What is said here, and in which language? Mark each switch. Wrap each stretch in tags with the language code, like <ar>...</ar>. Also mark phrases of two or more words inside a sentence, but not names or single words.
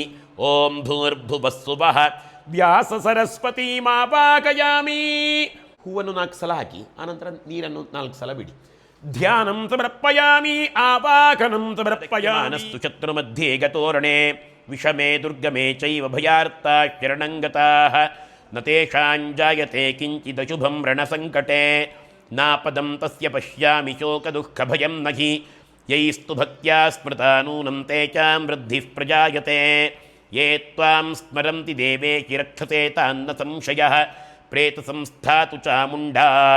<sa>ಓಂ ಭೂರ್ಭುವಸ್ಸುವಃ ವ್ಯಾಸ ಸರಸ್ವತಿ ಮಾವಾಹಯಾಮಿ.</sa> <kn>ಹೂವನ್ನು 4 ಸಲ ಹಾಕಿ, ಆನಂತರ ನೀರನ್ನು 4 ಸಲ ಬಿಡಿ.</kn> <sa>ಧ್ಯಾನಂ ಸಮರ್ಪಯಾಮಿ ಆವಾಹನಂ ಸಮರ್ಪಯಾಮಿ. ಶತ್ರುಮಧ್ಯೆ ಗತೋರಣೆ ವಿಷಮೇ ದುರ್ಗಮೇ ಚೈವ ಭಯಾರ್ತಾ ಶರಣಂಗತಾಃ ನ ತೇಷಾಂಜಾಯತೆ ಕಿಂಚಿದಶುಭಂ ರಣಸಂಕಟೆ ನಾಪದಂ ತಸ್ಯ ಪಶ್ಯಾಮಿ ಶೋಕದುಃಖಭಯಂ ನಹಿ ಯೈಸ್ತು ಭಕ್ತ್ಯಾ ಸ್ಮೃತಾ ನೂನಂ ತೇಷಾಂ ವೃದ್ಧಿಃ ಪ್ರಜಾಯತೆ ಯೇ ತ್ವಾಂ ಸ್ಮರಂತಿ ದೇವೇಶಿ ರಕ್ಷತೆ ತಾನ್ನ ಸಂಶಯಃ ಪ್ರೇತಸಂಸ್ಥಾತು ಚಾಮುಂಡಾ</sa>